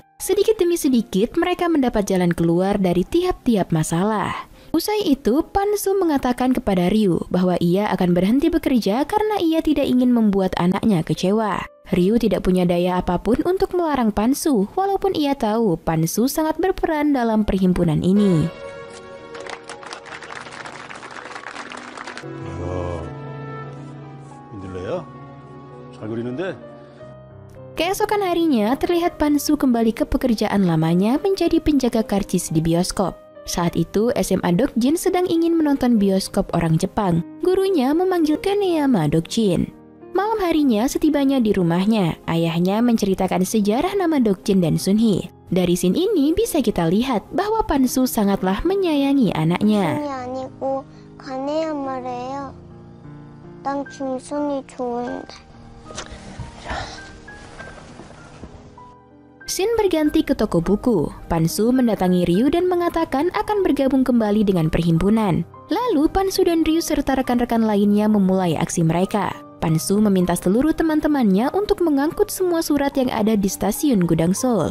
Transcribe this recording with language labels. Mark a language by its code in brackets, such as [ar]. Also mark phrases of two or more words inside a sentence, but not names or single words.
[id] Sedikit demi sedikit mereka mendapat jalan keluar dari tiap-tiap masalah. Usai itu, Pansu mengatakan kepada Ryu bahwa ia akan berhenti bekerja karena ia tidak ingin membuat anaknya kecewa. Ryu tidak punya daya apapun untuk melarang Pansu, walaupun ia tahu Pansu sangat berperan dalam perhimpunan ini. [ko] 민들레야? 부리는데 [id] Keesokan harinya, terlihat Pan-soo kembali ke pekerjaan lamanya menjadi penjaga karcis di bioskop. Saat itu, SMA Dok-jin sedang ingin menonton bioskop orang Jepang. Gurunya memanggil ke Neama Dok-jin. Malam harinya, setibanya di rumahnya, ayahnya menceritakan sejarah nama Dok-jin dan Sun-hee. Dari scene ini bisa kita lihat bahwa Pan-soo sangatlah menyayangi anaknya. [ko] 순이 아니고 가네야마래요. 난 김순이 좋은데. [id] Scene berganti ke toko buku. Pan-soo mendatangi Ryu dan mengatakan akan bergabung kembali dengan perhimpunan. Lalu Pan-soo dan Ryu serta rekan-rekan lainnya memulai aksi mereka. Pan-soo meminta seluruh teman-temannya untuk mengangkut semua surat yang ada di stasiun Gudang Seoul.